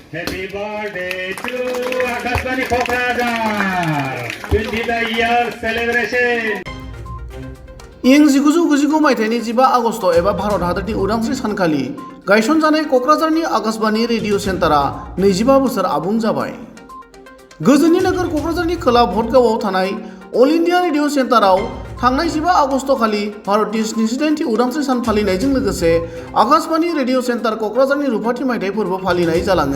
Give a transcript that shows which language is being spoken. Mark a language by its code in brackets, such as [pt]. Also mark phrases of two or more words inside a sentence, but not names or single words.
[en] Happy birthday to Akashbani Kokrajhar 20th year celebration. [brx] इं 1999 मायथाइनि 15 आगस्ट एबा भारत हादरनि उदांस्रि सानखालि गायसनजानाय कक्राझारनि आकाशबाणी [en] radio centre [brx] 25 बोसोर आबुं जाबाय। गोजोननि नोगोर कक्राझारनि खोला भटगावआव थानाय अल इन्डिया रेडिअ सेन्टाराव थांनाय 15 आगस्ट खालि भारतनि 78थि उदांस्रि सान फालिनायजों लोगोसे आकाशबाणी [en] radio centre [brx] कक्राझारनि रुफाथि मायथाइ फोरबो फालिनाय जालाङो।